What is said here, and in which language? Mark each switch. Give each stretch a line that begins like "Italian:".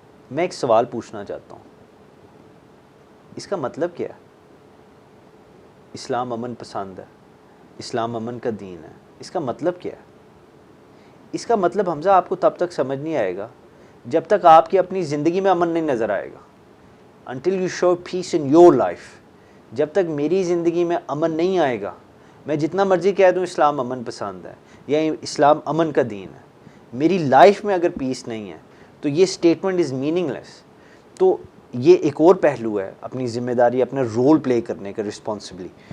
Urdu: میں ایک سوال پوچھنا چاہتا ہوں, اس کا مطلب کیا ہے؟ اسلام امن پسند ہے, اسلام امن کا دین ہے, اس کا مطلب کیا ہے؟ اس کا مطلب حمزہ آپ کو تب تک سمجھ نہیں آئے گا جب تک آپ کی اپنی زندگی میں امن نہیں نظر آئے گا.
English: until you show peace in your life.
Urdu: جب تک میری زندگی میں امن نہیں آئے گا, میں جتنا مرضی کہہ دوں اسلام امن پسند ہے یا اسلام امن کا دین ہے, میری لائف میں اگر پیس نہیں ہے تو یہ اسٹیٹمنٹ از میننگ لیس. تو یہ ایک اور پہلو ہے اپنی ذمہ داری, اپنا رول پلے کرنے کا رسپانسبلی.